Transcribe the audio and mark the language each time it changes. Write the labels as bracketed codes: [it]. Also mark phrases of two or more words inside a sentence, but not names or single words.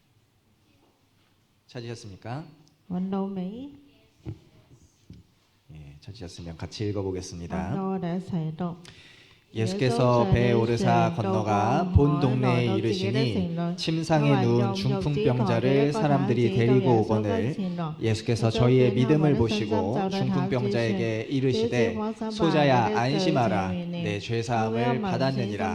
[ko] 찾으셨습니까? [yue] 揾到未？ [ko] 예. 찾으셨으면 같이 [yue] 我 [ko] 읽어보겠습니다. [yue] 我哋一齊讀。 [ko] 예수께서 배에 오르사 건너가 본 동네에 이르시니 침상에 누운 중풍병자를 사람들이 데리고 오거늘 예수께서 저희의 믿음을 보시고 중풍병자에게 이르시되 소자야 안심하라 내 죄사함을 받았느니라.